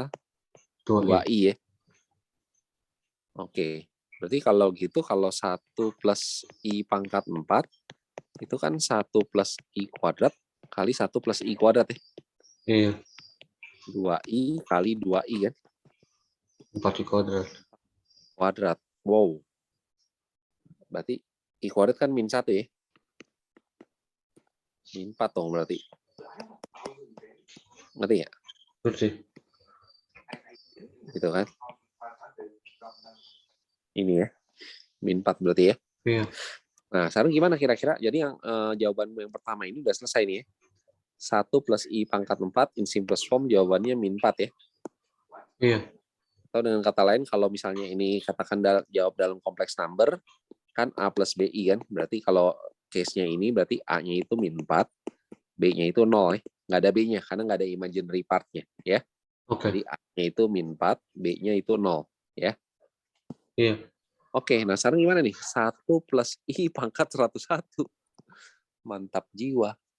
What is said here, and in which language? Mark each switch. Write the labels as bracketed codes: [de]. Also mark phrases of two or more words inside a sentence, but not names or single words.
[id] 2i. 2I ya. Oke. Berarti kalau gitu, kalau 1 plus I pangkat 4, itu kan 1 plus I kuadrat kali 1 plus I kuadrat ya. Iya. 2I kali 2I kan? 4i kuadrat. Kuadrat. Wow. Berarti I kuadrat kan min 1 ya. Min 4 dong berarti. Ngerti ya? Ngerti. Gitu kan? Ini ya. Min 4 berarti ya. Iya. Nah, sekarang gimana kira-kira? Jadi yang jawaban yang pertama ini udah selesai nih ya. 1 plus I pangkat 4 [en] in simplest form [id] jawabannya min 4 ya. Iya. Atau dengan kata lain, kalau misalnya ini katakan jawab dalam kompleks number, kan A plus BI kan. Berarti kalau case-nya ini berarti A-nya itu min 4, B-nya itu 0 ya. Nggak ada B-nya, karena nggak ada [en] imaginary part- [id] nya ya. Oke. Jadi A-nya itu min 4, B-nya itu 0 ya. Iya. Oke, nah sekarang gimana nih? 1 plus I pangkat 101. Mantap jiwa.